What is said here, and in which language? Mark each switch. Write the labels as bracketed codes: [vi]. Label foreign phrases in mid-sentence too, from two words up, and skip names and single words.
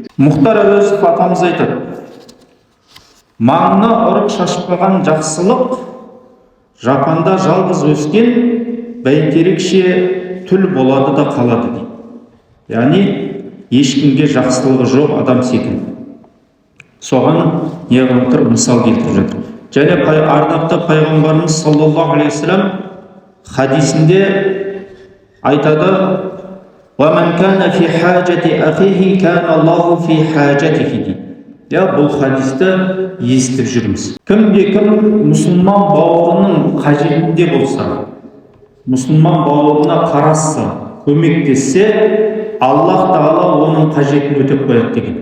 [kk] Мұхтар Әуезов атамыз айтады: маңына ұрық шашпаған жақсылық, жапанда жалғыз өскен бәйтерекше түл болады да қалады дейді. Яғни ешкімге жақсылығы жоқ адам секілді. Соған неғылып тұр, мысал келтіріп жатыр. Және ардақты пайғамбарымыз [ar] صلى الله عليه وسلم [kk] хадисінде айтады: [ar] "ومن كان في حاجة أخيه كان الله في حاجته" дейді. [kk] Бұл хадисті естіп жүрміз. Кімде-кім мұсылман бауырының қажетінде болса, мұсылман бауырына қарасса, көмектессе, Аллах Тағала оның қажетін өтеп қояды деген.